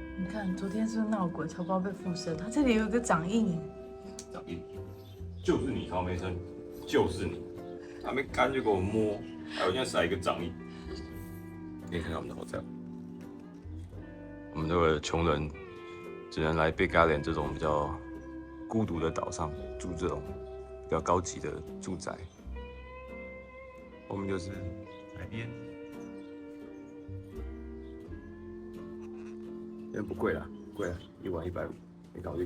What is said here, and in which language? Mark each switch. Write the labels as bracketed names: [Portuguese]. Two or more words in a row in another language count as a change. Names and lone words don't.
[Chinese] 看，昨天是不是鬧鬼，草包被附身？它這裡有一個掌印，掌印，就是你曹梅生，就是你，還沒乾就給我摸，還有人家撒一個掌印。可以看到我們的後站，我們這個窮人只能來Big Island 這種比較孤獨的島上住這種比較高級的住宅。我們就是海邊，因為不貴啦，不貴啦，1晚150，沒考慮。